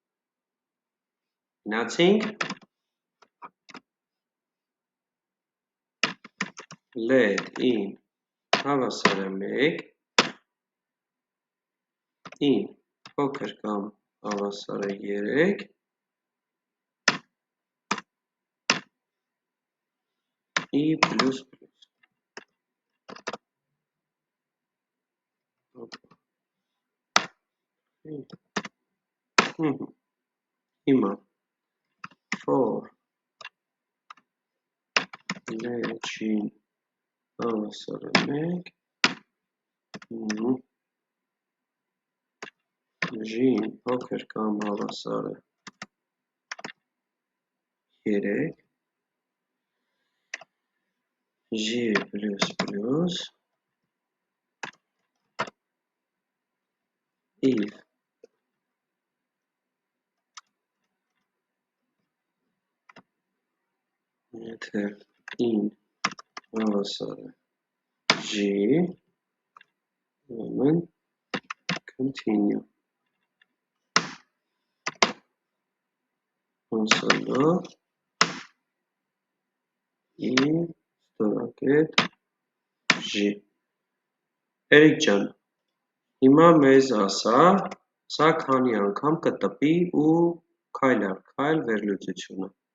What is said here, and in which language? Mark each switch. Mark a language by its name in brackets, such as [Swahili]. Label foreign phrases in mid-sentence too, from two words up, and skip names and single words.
[Armenian] Գնացինք, [English] let in [Armenian] հավասար է 1, in փոքր կամ հավասար է 3, I++։ Հիմա [English] for let in [Armenian] հավասար է 1, J-ին փոքր կամ հավասար է 3, J++ if եթե in հավասար է J, ուրեմն continue console-ով I ստորակետ J։ Էրիկ ջան, հիմա մեզ ասա, սա քանի անգամ կտպի ու քայլ առ քայլ վերլուծությունը։